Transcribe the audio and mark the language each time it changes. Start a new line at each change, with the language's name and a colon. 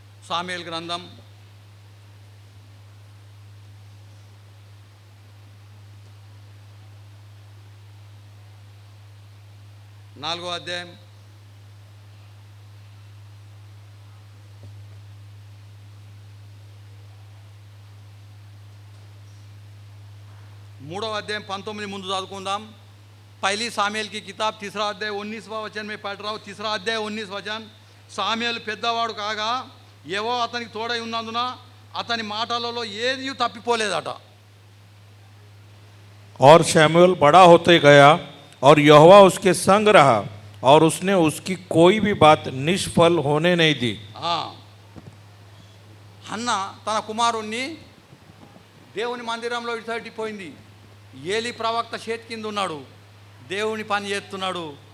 Telugu: సామ్యుయేలు గ్రంథం 4వ అధ్యాయం 3వ అధ్యాయం 19 ముందు చదువుకుందాం.
Hindi: पहली सामुएल की किताब 3रा अध्याय 19वां वचन में पढ़ रहा हूँ. 3रा अध्याय 19 वचन.
Telugu: సామ్యూయేలు పెద్దవాడు కాగా యెహోవా అతనికి తోడై ఉన్నందున అతని మాటలలో ఏది తప్పిపోలేదట.
Hindi: और शमूएल बड़ा होते गया और यहोवा उसके संग रहा और उसने उसकी कोई भी बात निष्फल होने नहीं दी.
Telugu: హన్న తన కుమారుణ్ణి దేవుని మందిరంలో విడిచిపెట్టిపోయింది. ఏలి ప్రవక్త చేతి కింద ఉన్నాడు, దేవుని పని చేస్తున్నాడు.